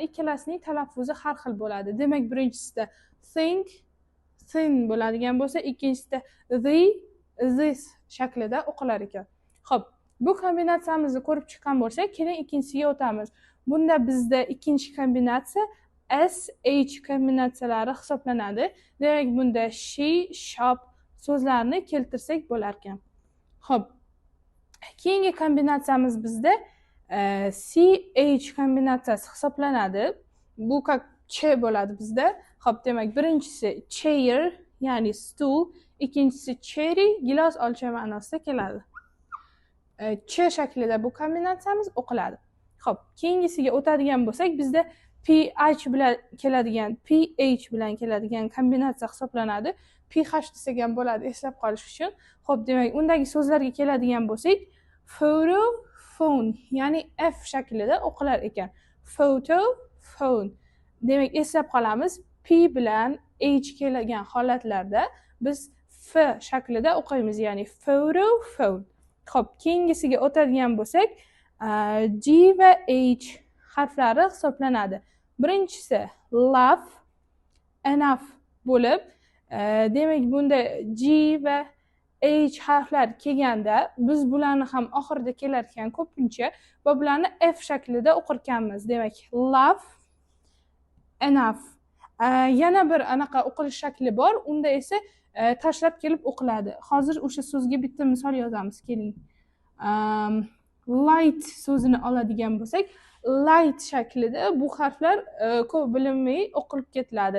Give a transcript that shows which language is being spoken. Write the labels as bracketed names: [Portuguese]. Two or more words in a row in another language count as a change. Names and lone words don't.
[Uzbek] Ikkalasining talaffuzi har xil bo'ladi. Demak, birinchisida [English] think, thin [Uzbek] bo'ladigan bo'lsa, ikkinchisida this shaklida o'qilar ekan. Xo'p, bu kombinatsiyamizni ko'rib chiqqan bo'lsak, keling ikkinchisiga o'tamiz. Bunda bizda ikkinchi kombinatsiya SH kombinatsiyalari hisoblanadi. Demak, bunda [English] she, shop [Uzbek] so'zlarini keltirsak bo'lar ekan. Xo'p, keyingi kombinatsiyamiz bizda CH kombinatsiyasi hisoblanadi. Bu ch bo'ladi bizda. Xo'p, demak, birinchisi chair, ya'ni stool, ikkinchisi cherry, gilos olcha ma'nosida keladi. Ch shaklida bu kombinatsiyamiz o'qiladi. Xo'p, keyingisiga o'tadigan bo'lsak, bizda PH bilan keladigan, PH bilan keladigan kombinatsiya hisoblanadi. PH desak ham bo'ladi eslab qolish uchun. Xo'p, demak, undagi so'zlarga keladigan bo'lsak, [English] photo, phone, [Uzbek] ya'ni F shaklida o'qilar ekan. [English] Photo, phone. [Uzbek] Demak, eslab qolamiz. P bilan H kelgan holatlarda biz F shaklida o'qiymiz, ya'ni [English] photo, phone. [Uzbek] Xo'p, keyingisiga o'tadigan bo'lsak, G va H harflari hisoblanadi. Birinchisi [English] love, enough [Uzbek] bo'lib, demak bunda G va H harflar kelganda biz bularni ham oxirida kelar ekan ko'pincha va bularni F shaklida o'qirkanmiz. Demak, [English] love, enough. [Uzbek] Yana bir anaqa o'qilish shakli bor, unda esa tashlab kelib o'qiladi. Hozir o'sha so'zga bitta misol yozamiz, keling. Light so'zini oladigan bo'lsak, light shaklida bu harflar ko'p bilinmay o'qilib ketiladi.